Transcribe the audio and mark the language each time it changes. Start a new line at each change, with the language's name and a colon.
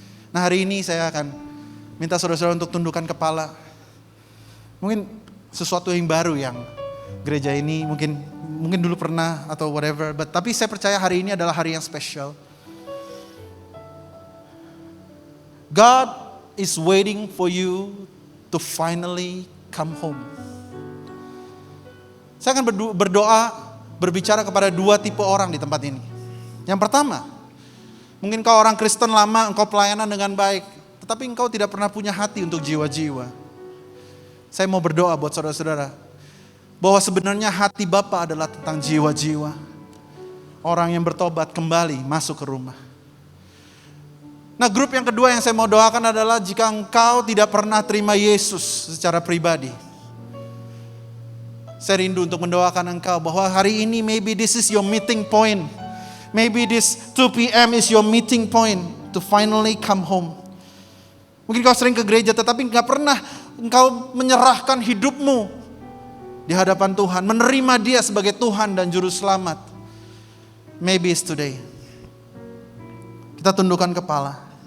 Indonesian: Nah hari ini saya akan minta saudara-saudara untuk tundukkan kepala. Mungkin sesuatu yang baru yang gereja ini, mungkin dulu pernah atau whatever, tapi saya percaya hari ini adalah hari yang spesial.
English: God is waiting for you to finally come home.
Indonesian: Saya akan berdoa, berbicara kepada dua tipe orang di tempat ini. Yang pertama, mungkin kau orang Kristen lama, engkau pelayanan dengan baik, tetapi engkau tidak pernah punya hati untuk jiwa-jiwa. Saya mau berdoa buat saudara-saudara, bahwa sebenarnya hati Bapa adalah tentang jiwa-jiwa. Orang yang bertobat kembali masuk ke rumah. Nah, grup yang kedua yang saya mau doakan adalah jika engkau tidak pernah terima Yesus secara pribadi. Saya rindu untuk mendoakan engkau bahwa hari ini
English: maybe this is your meeting point. Maybe this 2 p.m. is your meeting point to finally come home.
Indonesian: Mungkin kau sering ke gereja tetapi gak pernah engkau menyerahkan hidupmu di hadapan Tuhan. Menerima Dia sebagai Tuhan dan Juru Selamat.
English: Maybe it's today.
Indonesian: Kita tundukkan kepala.